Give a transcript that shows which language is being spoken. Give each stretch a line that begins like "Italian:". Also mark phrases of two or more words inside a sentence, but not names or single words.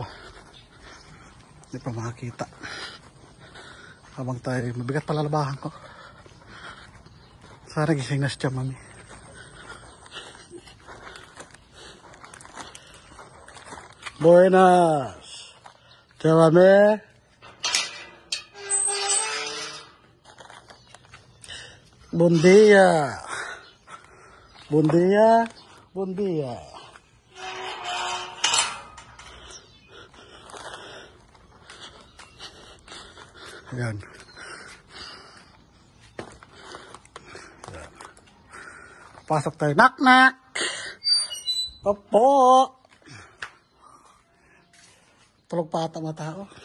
Filipino: Hindi pa makakita. Habang tayo, mabigat pala labahan ko. Sana gising na siya, mami.
Spanish: Buenas!
Filipino: Siya, mami?
Spanish: Buen día. Buen día. Buen día.
Filipino: Ayan. Pasok tayo.
English: Knock, knock.
Filipino: Opo. Tulog pa ata mga tao.